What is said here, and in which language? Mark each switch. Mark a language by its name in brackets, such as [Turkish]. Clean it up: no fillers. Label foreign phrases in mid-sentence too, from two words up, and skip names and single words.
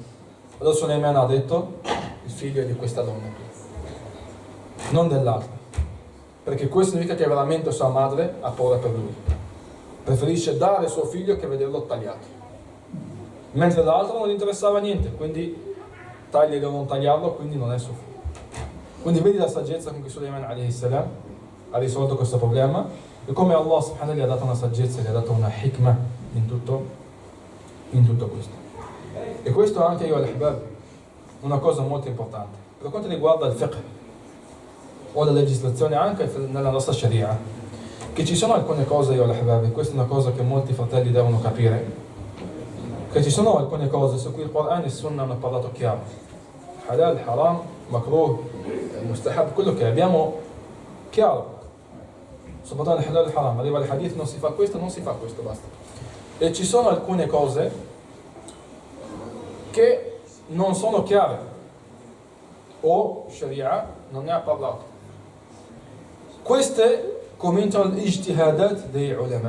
[Italian] Allora Suleiman ha detto il figlio è di questa donna qui, non dell'altra, perché questo significa che veramente sua madre ha paura per lui, preferisce dare suo figlio che vederlo tagliato, mentre l'altro non gli interessava niente, quindi tagliarlo o non tagliarlo, quindi non è suo figlio. Quindi vedi la saggezza con cui Suleiman [Arabic] عليه السلام [Italian] ha risolto questo problema e come [Arabic] الله سبحانه [Italian] gli ha dato una saggezza, gli ha dato una hikmah in tutto questo. E questo anche io al-Ahbab una cosa molto importante per quanto riguarda il fiqh o la legislazione anche nella nostra sharia, che ci sono alcune cose io al-Ahbab, e questa è una cosa che molti fratelli devono capire, che ci sono alcune cose su cui il Quran e il Sunnah hanno parlato chiaro, [Arabic] حلال، حرام، مكروه، مستحب, [Italian] quello che abbiamo chiaro, soprattutto nel halal e haram, arriva il hadith, non si fa questo, basta. E ci sono alcune cose che non sono chiare o sharia non ne ha parlato. Queste cominciano l'ijtihadat dei ulama.